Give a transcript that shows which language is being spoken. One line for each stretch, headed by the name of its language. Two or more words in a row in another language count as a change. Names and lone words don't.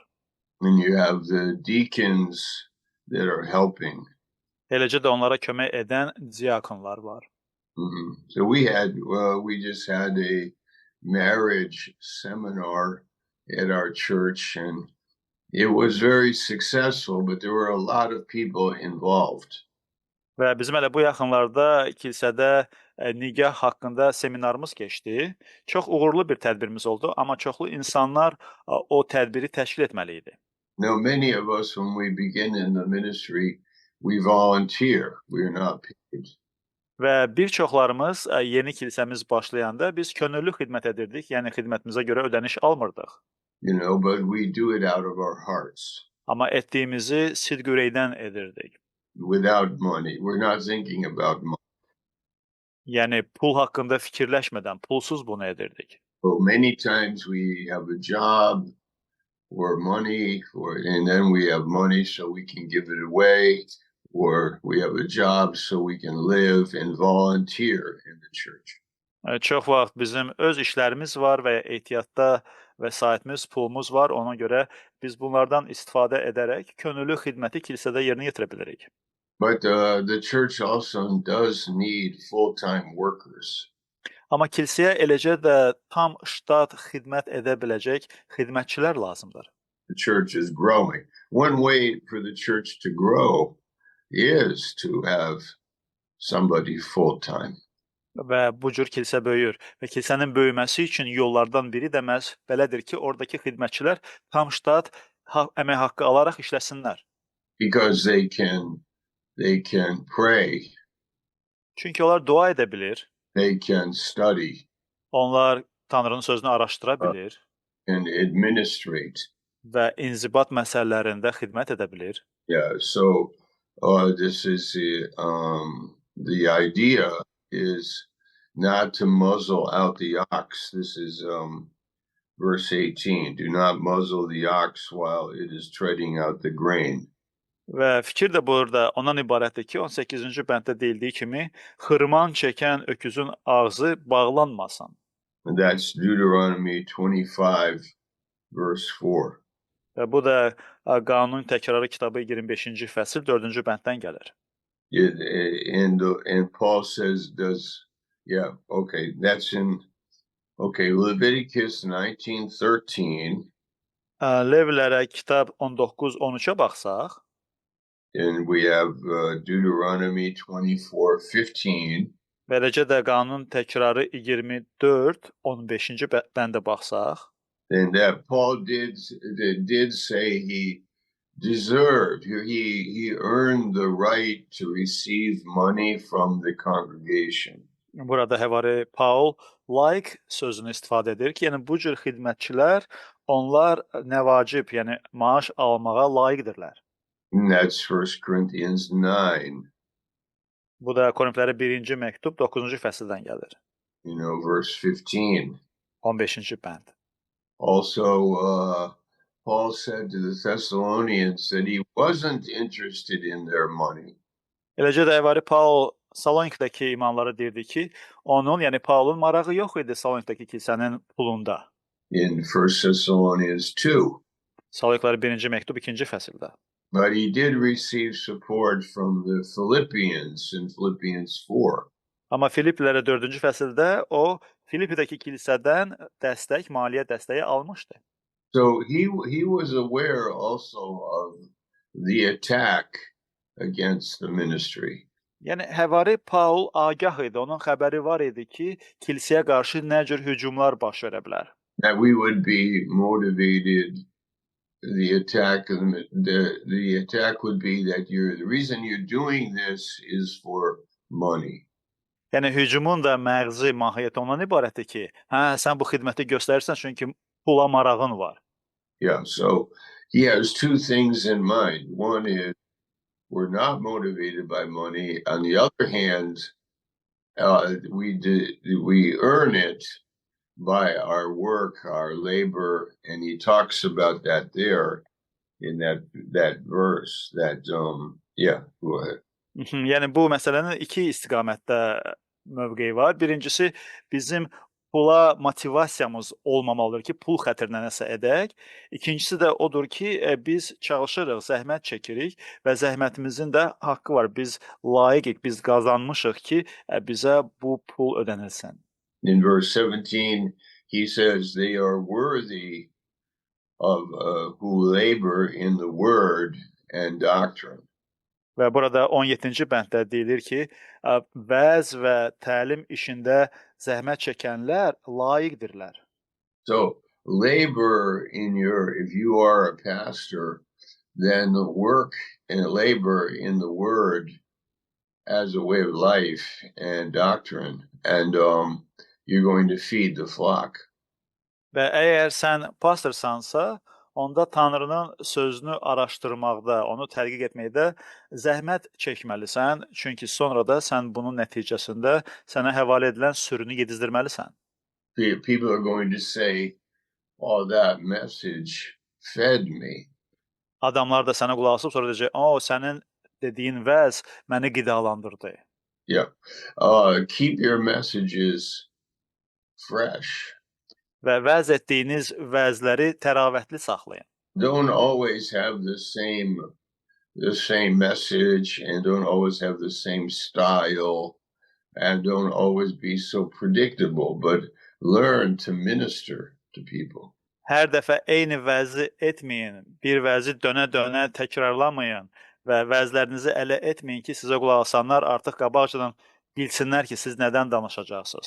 English: And you have the deacons that are helping.
Azerbaijani: Eləcə də onlara kömək edən diakonlar var.
English: So we just had a marriage seminar at our church, and it was very successful, but there were a lot of people involved.
Azerbaijani: Və bizim elə bu yaxınlarda kilsədə nigah haqqında seminarımız keçdi. Çox uğurlu bir tədbirimiz oldu, amma çoxlu insanlar o tədbiri təşkil etməli idi.
English: Now, many of us, when we begin in the ministry, we volunteer. We're not paid.
Azerbaijani: Və bir çoxlarımız yeni kilsəmiz başlayanda biz könüllü xidmət edirdik, yəni xidmətimizə görə ödəniş almırdıq.
English: But we do it out of our hearts.
Azerbaijani: Amma etdiyimizi sidq ürəkdən edirdik.
English: Without money. We're not thinking about money.
Azerbaijani: Yəni pul haqqında fikirləşmədən, pulsuz bunu edirdik.
English: So many times we have a job or money, and then we have money so we can give it away, or we have a job so we can live and volunteer in the church.
Azerbaijani: Çox vaxt bizim öz işlərimiz var və ya ehtiyatda vəsaitimiz, pulumuz var. Ona görə biz bunlardan istifadə edərək könüllü xidməti kilsədə yerinə yetirə bilirik.
English: But the church also does need full-time workers.
Azerbaijani: Amma kilsəyə eləcə də tam ştat xidmət edə biləcək xidmətçilər lazımdır.
English: The church is growing. One way for the church to grow is to have somebody full-time.
Azerbaijani: Və bu cür kilsə böyüyür. Və kilsənin böyüməsi üçün yollardan biri də məhz belədir ki, oradakı xidmətçilər tam ştat əmək haqqı alaraq işləsinlər.
English: Because they can pray,
Azerbaijani: Çünki onlar dua edə bilir,
English: they can study,
Azerbaijani: onlar Tanrının sözünü araşdıra bilir
English: and administrate.
Azerbaijani: və inzibat məsələlərində xidmət edə bilir.
English: Yeah, so this is the idea is not to muzzle out the ox. This is verse 18. Do not muzzle the ox while it is treading out the grain.
Azerbaijani: Və fikir də burada ondan ibarətdir ki, 18-ci bənddə deyildiyi kimi, xırman çəkən öküzün ağzı bağlanmasın.
English: And that's Deuteronomy 25, verse 4.
Azerbaijani: Və bu da Qanun Təkrarı kitabı 25-ci fəsil 4-cü bənddən gəlir.
English: And Paul says, Leviticus 19:13.
Azerbaijani: Levlərə kitab 19-13-ə baxsaq,
English: And we have Deuteronomy 24:15.
Azerbaijani: və eləcə də Qanun Təkrarı 24-15-ci bəndə baxsaq,
English: And that Paul did say he deserved, he earned the right to receive money from the congregation.
Azerbaijani: burada həvari Paul layiq sözünü istifadə edir ki, yəni bu cür xidmətçilər, onlar nəvacib, yəni maaş almağa layiqdirlər.
English: And that's 1 Corinthians 9.
Azerbaijani: Bu da Korinflərə 1-ci məktub 9-cu fəsildən gəlir.
English: Verse 15.
Azerbaijani: 15-ci bənd.
English: Also, Paul said to the Thessalonians that he wasn't interested in their money.
Azerbaijani: Eləcə də Əvari Paul Salonikdəki imamlara deyirdi ki, onun, yəni Paulun marağı yox idi Salonikdəki kilsənin pulunda.
English: in 1 Thessalonians 2.
Azerbaijani: Saloniklara 1-ci məktub 2-ci fəsildə.
English: But he did receive support from the Philippians in Philippians 4.
Azerbaijani: Amma Filippilərə 4-cü fəsildə o Filippidəki kilsədən dəstək, maliyyə dəstəyi almışdı.
English: So he was aware also of the attack against the ministry.
Azerbaijani: Yəni Həvari Paul agah idi, onun xəbəri var idi ki, kilsəyə qarşı nə cür hücumlar baş verə bilər.
English: That we would be motivated. The attack would be that the reason you're doing this is for money.
Azerbaijani: Yəni hücumun da məğzi, mahiyyəti ondan ibarətdir ki, hə, sən bu xidməti göstərirsən çünki pula marağın var.
English: Yeah, so he has two things in mind. One is we're not motivated by money. On the other hand, we earn it by our work, our labor, and he talks about that there in that verse. Yeah, go ahead.
Azerbaijani: Yəni bu məsələnin iki istiqamətdə mövqeyi var. Birincisi bizim pula motivasiyamız olmamalıdır ki, pul xətirinə nəsə edək. İkincisi də odur ki, biz çalışırıq, zəhmət çəkirik və zəhmətimizin də haqqı var. Biz layiqik, biz qazanmışıq ki, bizə bu pul ödənilsin.
English: In verse 17, he says they are worthy of who labor in the word and doctrine.
Azerbaijani: Və burada 17-ci bənddə deyilir ki, vəz və təlim işində zəhmət çəkənlər layiqdirlər.
English: So labor if you are a pastor, then work and labor in the word as a way of life and doctrine, and you're going to feed the flock.
Azerbaijani: Və əgər sən pastorsansa, onda Tanrının sözünü araşdırmaqda, onu tədqiq etməkdə zəhmət çəkməlisən, çünki sonra da sən bunun nəticəsində sənə həvalə edilən sürünü yedizdirməlisən.
English: People are going to say, "Oh, that message fed me."
Azerbaijani: Adamlar da sənə qulaq asıb sonra deyəcək, "O, sənin dediyin vəz məni qidalandırdı."
English: Yeah. Keep your messages fresh.
Azerbaijani: Və vəz etdiyiniz vəzləri təravətli saxlayın.
English: Don't always have the same message, and don't always have the same style, and don't always be so predictable, but learn to minister to people.
Azerbaijani: Hər dəfə eyni vəzi etməyin, bir vəzi dönə-dönə təkrarlamayın və vəzlərinizi ələ etməyin ki, sizə qulaq asanlar artıq qabaqcadan bilsinlər ki, siz nədən danışacaqsınız.